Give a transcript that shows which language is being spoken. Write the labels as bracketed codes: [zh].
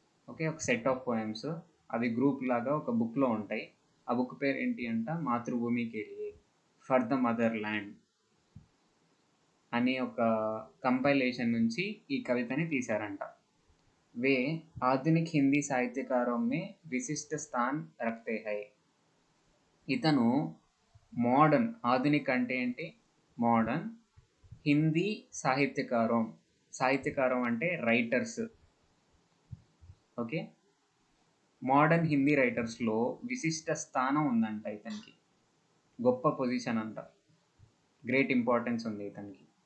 [te] Okay, ఒక set of poems, అవి group లాగా ఒక బుక్లో ఉంటాయి. ఆ బుక్ పేరు ఏంటి అంట? [hi] మాతృభూమి కే లియే, [en] for the mother land [te] అనే ఒక కంపైలేషన్ నుంచి ఈ కవితని తీశారంట. [hi] वे आधुनिक हिंदी साहित्यकारों में विशिष्ट स्थान रखते हैं. [te] ఇతను మోడర్న్, ఆధునిక్ అంటే ఏంటి? మోడర్న్, హిందీ సాహిత్యకారం, సాహిత్యకారం అంటే రైటర్స్. ఓకే, మోడర్న్ హిందీ రైటర్స్లో విశిష్ట స్థానం ఉందంట ఇతనికి. గొప్ప పొజిషన్ అంట, గ్రేట్ ఇంపార్టెన్స్ ఉంది ఇతనికి.